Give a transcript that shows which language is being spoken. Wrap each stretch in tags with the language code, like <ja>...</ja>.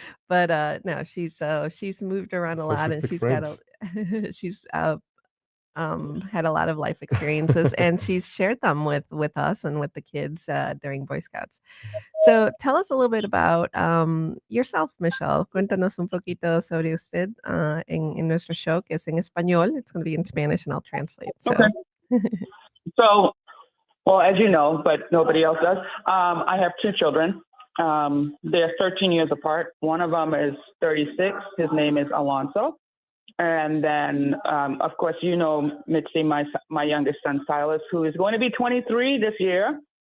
<en>But no, she's moved around a so lot, she and speaks she's got French. she's had a lot of life experiences, and she's shared them with us and with the kids during Boy Scouts. So tell us a little bit about yourself, Michelle.</en> <es>Cuéntanos un poquito sobre usted en nuestro show, que es en español.</es> <en>It's going to be in Spanish, and I'll translate. So. Okay. So, well, as you know, but nobody else does, I have two children. They're 13 years apart. One of them is 36. His name is Alonso. And then, of course, you know, Mitzi, my youngest son, Silas, who is going to be 23 this year.</en>